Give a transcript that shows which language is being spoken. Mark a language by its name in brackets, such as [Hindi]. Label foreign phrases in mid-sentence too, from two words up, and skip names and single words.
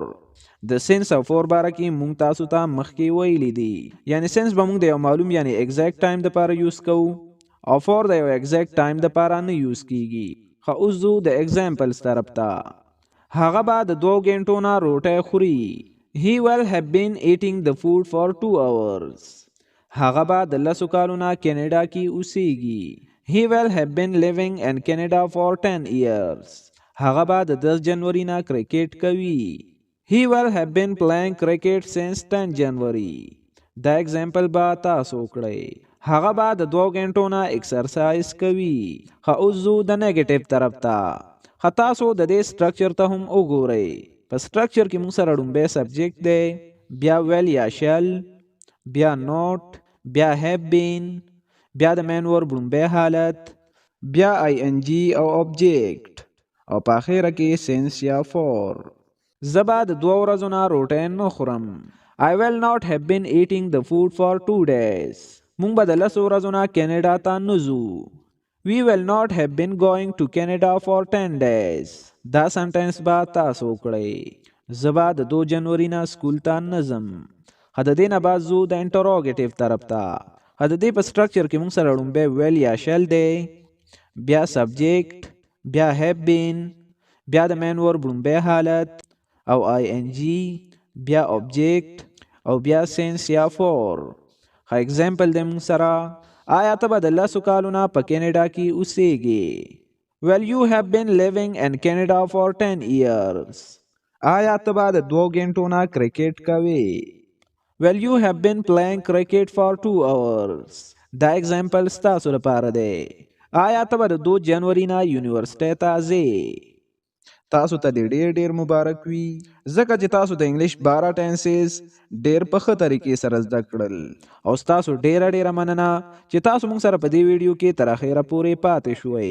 [Pashto] د سنس او فور باره کې موږ تاسو ته مخکې ویلي دي. یعنی سنس به موږ د یو معلوم یعنی [English] exact time [Pashto] دپاره یوز کوو او فور د یو [English] exact time [Pashto] دپاره نه یوز کیږي. خو اوس ځو د ایگزامپلز طرف ته. هغه به د 2 غنټو نه روټۍ خوري. [English] He will have been eating the food for 2 hours. [Pashto] هغه به د 10 کالو نه کینیډا کې اوسیږي. [English] He will have been living in Canada for 10 years. [Pashto] هغه به د 10 جنوري نه کرکټ کوي. [English] He will have been playing cricket since 10 January. [Pashto] دا ایگزامپل به تاسو کړئ. هغه به د 2 غنټو نه ایکسرسایز کوي. خو اوس ځو د نیگیټیو طرف ته. خو تاسو د دې سټرکچر ته هم وګورئ. په سټرکچر کې موږ سره لومبی سبجیکټ دی، بیا ویل یا شل، بیا نوٹ، بیا [English] have been, [Pashto] بیا د [English] main verb [Pashto] لومبی حالت، بیا آی ان جی او آبجیکټ او په اخره کې سنس یا فور. زه به د 2 ورځو نه روټۍ نه خورم. [English] I will not have been eating the food for 2 days. [Pashto] موږ به د 10 ورځو نه کینیډا ته نه ځو. [English] We will not have been going to Canada for 10 days. [Pashto] دا سنټنس به تاسو کړئ. زه به د 2 جنوري نه سکول ته نه ځم. خو د دې نه بعد ځو د انټروګیټیو طرف ته. خو د دې په سټرکچر کې موږ سره لومبی ویل یا شل دی، بیا سبجیکټ، بیا [English] have been, [Pashto] بیا د [English] main verb [Pashto] لومبی حالت او آی ان جی، بیا آبجیکټ او بیا سنس یا فور. خو ایگزامپل دی موږ سره آیا ته به د 10 کالو نه په کینیډا کې اوسیږي. [English] Well, you have been living in Canada for 10 years. [Pashto] آیا ته به د 2 غنټو نه کرکټ کوي. [English] Well, you have been playing cricket for 2 hours. [Pashto] دا ایگزامپل ستاسو لپاره دی. آیا ته به د 2 جنوري نه یونیورسټۍ ته ځې. تاسو ته ډیر ډیر مبارک وي ځکه چې تاسو د انګلیش 12 ټنسز ډیر په ښه طریقې سره زده کړل او تاسو ډیره مننه چې تاسو موږ سره په دې ویډیو کې تر اخره پورې پاتې شوئ.